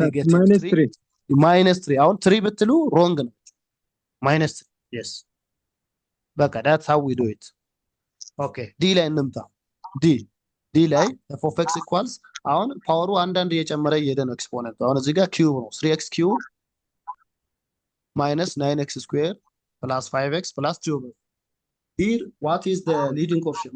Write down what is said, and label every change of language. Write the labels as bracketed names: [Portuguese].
[English] negative 3 -3 [Amharic] አሁን 3 ብትሉ [English] wrong [Amharic] ነው። [English] -3 yes [Amharic] በቃ [English] that's how we do it. okay d [Amharic] ላይ እንምጣ። d ላይ [English] f of x equals [Amharic] አሁን ፓወሩ አንዳንድ እየጨመረ እየሄደ ነው ኤክስፖነንት። አሁን እዚህ ጋር ኪዩብ ነው 3x³ -9x² + 5x + 2. [English] here what is the leading coefficient?